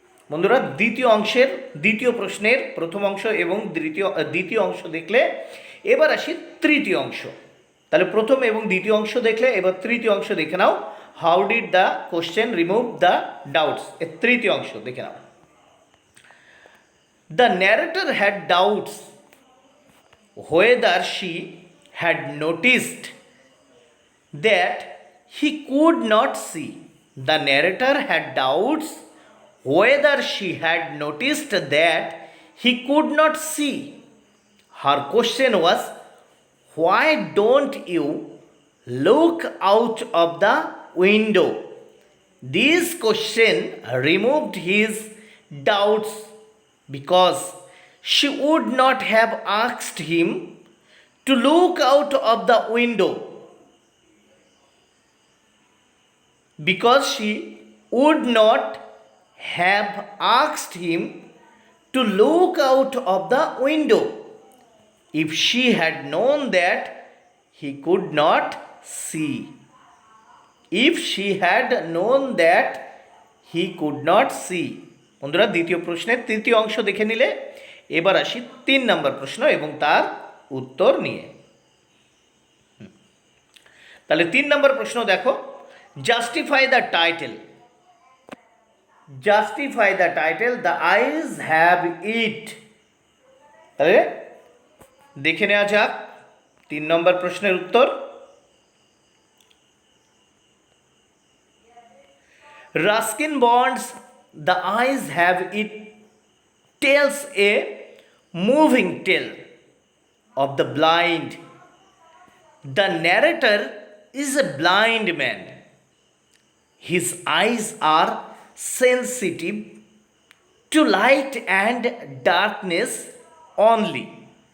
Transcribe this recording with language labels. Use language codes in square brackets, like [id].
[bn] বন্ধুরা দ্বিতীয় প্রশ্নের প্রথম অংশ এবং দ্বিতীয় অংশ দেখলে এবার আসি তৃতীয় অংশ। তাহলে প্রথম এবং দ্বিতীয় অংশ দেখলে এবার তৃতীয় অংশ দেখে নাও। [en] how did the question remove the doubts, [bn] এর তৃতীয় অংশ দেখে নাও। [en] The narrator had doubts whether she had noticed that he could not see. The narrator had doubts whether she had noticed that he could not see. Her question was, why don't you look out of the window? This question removed his doubts because she would not have asked him to look out of the window. Because she would not have asked him to look out of the window if she had known that he could not see. If she had known that he could not see. [bn] বন্ধুরা দ্বিতীয় প্রশ্নের তৃতীয় অংশ দেখে নিলে এবার আসি 3 নম্বর প্রশ্ন এবং তার উত্তর নিয়ে। তাহলে 3 নম্বর প্রশ্ন দেখো, [en] Justify the title. Justify the title the eyes have it. [bn] তাহলে দেখে নেওয়া যাক 3 নম্বর প্রশ্নের উত্তর। [en] Ruskin Bond's The eyes have it tells a moving tale of the blind. The narrator is a blind man. His eyes are sensitive to light and darkness only.